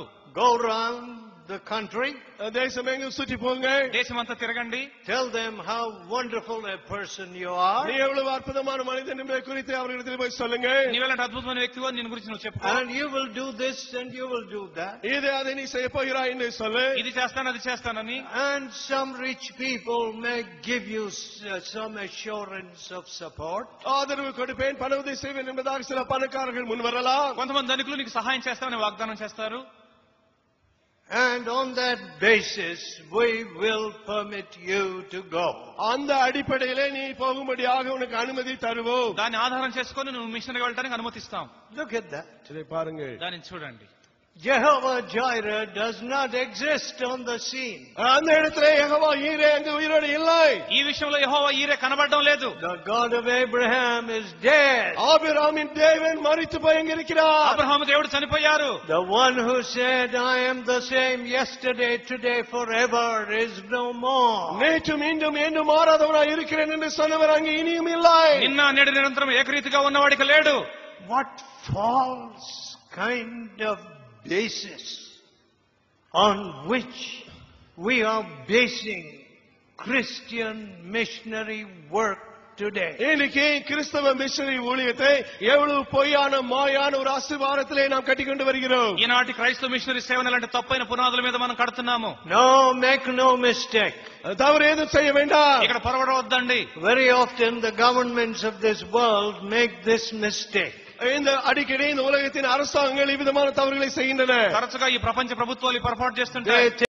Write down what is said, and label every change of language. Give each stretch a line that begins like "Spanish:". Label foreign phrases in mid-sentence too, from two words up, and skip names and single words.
English: Go around the country.
Tamil: தேசம் எங்கும் சுற்றி போங்க.
Telugu: దేశమంతా తిరగండి.
English: Tell them how wonderful a person you are.
Tamil: நீ எவ்வளவு அற்புதமான மனிதன் என்பதை குறித்து அவர்களிடத்தில் போய் சொல்லுங்க.
Telugu: నీవెలాంటి అద్భుతమైన వ్యక్తివో నేను గురించి నువ్వు చెప్పుకో.
English: And you will do this and you will do that.
Tamil: இது அதை நீ செய்ய போகிறாய் என்று சொல்லு.
Telugu: ఇది చేస్తాను అది చేస్తానని.
English: And some rich people may give you some assurance of support.
Tamil: ஆதரவு கொடுப்பேன், பண உதவி செய்வேன் என்பதாக சில பணக்காரர்கள் முன் வரலாம்.
Telugu: కొంతమంది ధనికులు నీకు సహాయం చేస్తామని వాగ్దానం చేస్తారు.
English: And on that basis, we will permit you to go.
Tamil: அந்த அடிப்படையிலே நீ போகும்படியாக உனக்கு அனுமதி தருவோம்.
Telugu: దాన్ని ఆధారం చేసుకొని నువ్వు మిషనరీకి వెళ్ళడానికి అనుమతిస్తాం.
English: Look at that.
Tamil: இதை பாருங்க.
Telugu: దాన్ని చూడండి.
English: Jehovah Jireh does not exist on the scene.
Tamil: அந்த இடத்திலே யெகோவா ஈரே அங்கு உயிரோடு இல்லை.
Telugu: ఈ విషయంలో యెహోవా ఈరే కనబడడం లేదు.
English: The God of Abraham is dead.
Tamil: ஆபிரகாமின் தேவன் மரித்து போய் எங்கிருக்கிறார்?
Telugu: అబ్రహాము దేవుడు చనిపోయారు.
English: The one who said, I am the same yesterday, today, forever is no more.
Tamil: நேற்று மீண்டும் என்றும் மாறாதவனாய் இருக்கிறேன் என்று சொன்னவர் அங்கு இனியும் இல்லை.
Telugu: నిన్న నేడు నిరంతరం ఏకరీతిగా ఉన్నవాడికి లేడు.
English: What false kind of basis on which we are basing Christian missionary work today.
Tamil: இன்னைக்கு கிறிஸ்தவ மிஷனரி ஊழியத்தை எவ்வளவு பொய்யான மாயான ஒரு அஸ்திவாரத்திலே நாம் கட்டிக்கொண்டு வருகிறோம்.
Telugu: ఈనాటి క్రైస్తవ మిషనరీ సేవను అలాంటి తప్పైన పునాదుల మీద మనం కడుతున్నాము.
English: No, make no mistake.
Tamil: தவறு ஏதும் செய்ய வேண்டாம்.
Telugu: ఇక్కడ పొరవడవద్దండి.
English: Very often the governments of this world make this mistake.
Tamil: இந்த அடிக்கடி இந்த உலகத்தின் அரசாங்கங்கள் இவ்விதமான தவறுகளை செய்கின்றன.
Telugu: తరచుగా ఈ ప్రపంచ ప్రభుత్వాలు పొరపాటు చేస్తుంటాయి.